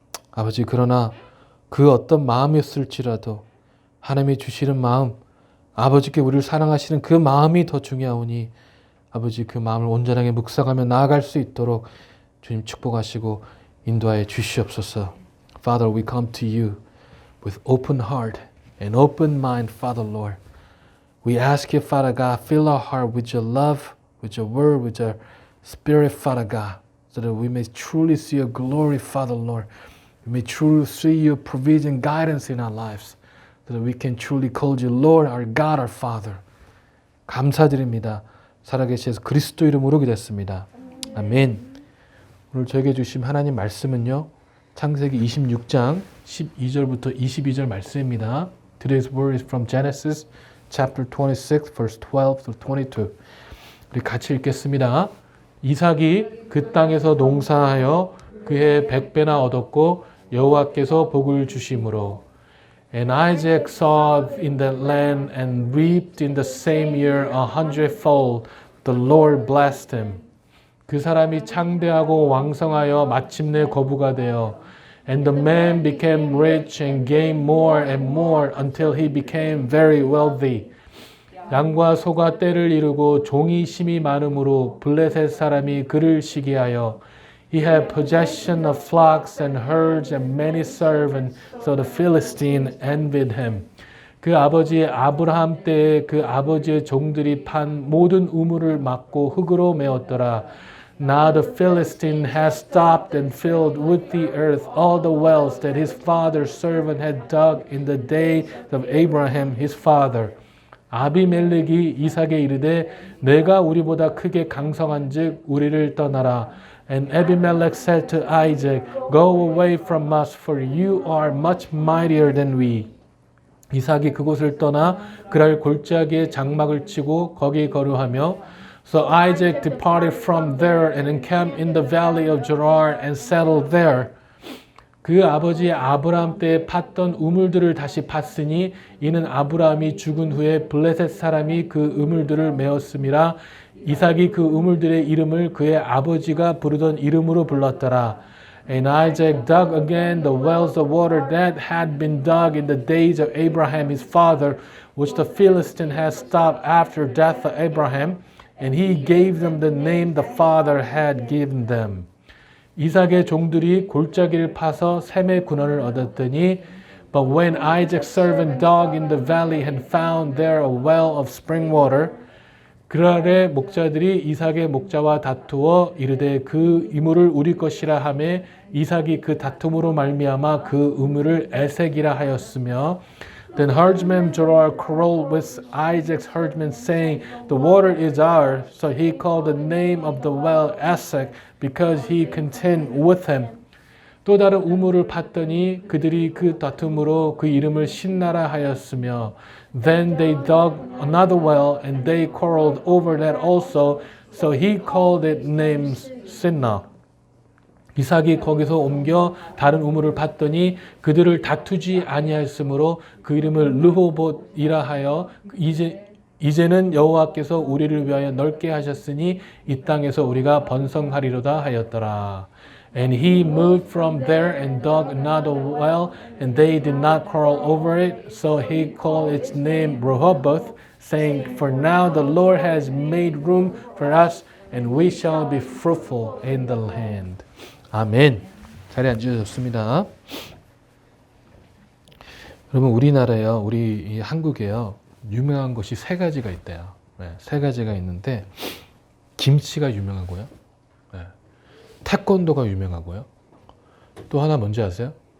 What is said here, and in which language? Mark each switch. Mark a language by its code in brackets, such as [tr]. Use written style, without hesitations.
[ko] 아버지, 그러나 그 어떤 마음이었을지라도 하나님이 주시는 마음, 아버지께 우리를 사랑하시는 그 마음이 더 중요하오니 아버지, 그 마음을 온전하게 묵상하며 나아갈 수 있도록 주님 축복하시고 인도하여 주시옵소서. [en] Father, we come to you with open heart and open mind, Father Lord. We ask you, Father God, fill our heart with your love, with your word, with your spirit, Father God, so that we may truly see your glory, Father Lord. We may truly see your provision, guidance in our lives, so that we can truly call you Lord, our God, our Father. [ko] 감사드립니다. 살아계신 예수 그리스도 이름으로 기도했습니다. 아멘. 오늘 저에게 주신 하나님 말씀은요, 창세기 26장 12절부터 22절 말씀입니다. [en] Today's word is from Genesis chapter 26, verse 12 to 22. [ko] 우리 같이 읽겠습니다. 이삭이 그 땅에서 농사하여 그해 100배나 얻었고 여호와께서 복을 주심으로. [en] And Isaac sowed in that land and reaped in the same year 100fold. The Lord blessed him. [ko] 그 사람이 창대하고 왕성하여 마침내 거부가 되어 [en] And the man became rich and gained more and more until he became very wealthy. [ko] 양과 소가 때를 이루고 종이 심이 많음으로 블레셋 사람이 그를 시기하여 [en] He had possession of flocks and herds and many servants, so the Philistine envied him. [ko] 그 아버지 아브라함 때에 그 아버지의 종들이 판 모든 우물을 막고 흙으로 메웠더라. [en] Now the Philistine has stopped and filled with the earth all the wells that his father's servant had dug in the day of Abraham his father. [ko] 아비멜렉이 이삭에 이르되 내가 우리보다 크게 강성한즉 우리를 떠나라. [en] And Abimelech said to Isaac, Go away from us, for you are much mightier than we. [ko] 이삭이 그곳을 떠나 그랄 골짜기에 장막을 치고 거기 거류하며 [en] So Isaac departed from there and encamped in the valley of Gerar and settled there. [ko] 그 아버지 아브라함 때에 팠던 우물들을 다시 팠으니 이는 아브라함이 죽은 후에 블레셋 사람이 그 우물들을 메었음이라. 이삭이 그 우물들의 이름을 그의 아버지가 부르던 이름으로 불렀더라. [en] And Isaac dug again the wells of water that had been dug in the days of Abraham his father, which the Philistine had stopped after death of Abraham. And he gave them the name the father had given them. [ko] 이삭의 종들이 골짜기를 파서 샘의 군원을 얻었더니 [en] But when Isaac's servant dug in the valley and found there a well of spring water, [ko] 그랄의 목자들이 이삭의 목자와 다투어 이르되 그 이물을 우리 것이라 하매 이삭이 그 다툼으로 말미암아 그 우물을 에색이라 하였으며 [en] Then herdsman Gerar quarreled with Isaac's herdsmen, saying, The water is ours. So he called the name of the well Esek, because he contended with him. [ko] 또 다른 우물을 팠더니 그들이 그 다툼으로 그 이름을 신나라 하였으며 [en] Then they dug another well, and they quarreled over that also. So he called it name Sinna. [ko] 이삭이 거기서 옮겨 다른 우물을 팠더니 그들을 다투지 아니하였으므로 그 이름을 르호봇이라 하여 이제는 여호와께서 우리를 위하여 넓게 하셨으니 이 땅에서 우리가 번성하리로다 하였더라. [en] And he moved from there and dug another well, and they did not quarrel over it. So he called its name Rehoboth, saying, For now the Lord has made room for us, and we shall be fruitful in the land. [ko] 아멘. 자리에 앉으셨습니다. 여러분, 우리나라요, 우리 이 한국에요, 유명한 것이 세 가지가 있대요. 네, 세 가지가 있는데, 김치가 유명하고요, 네, 태권도가 유명하고요, 또 하나 뭔지 아세요?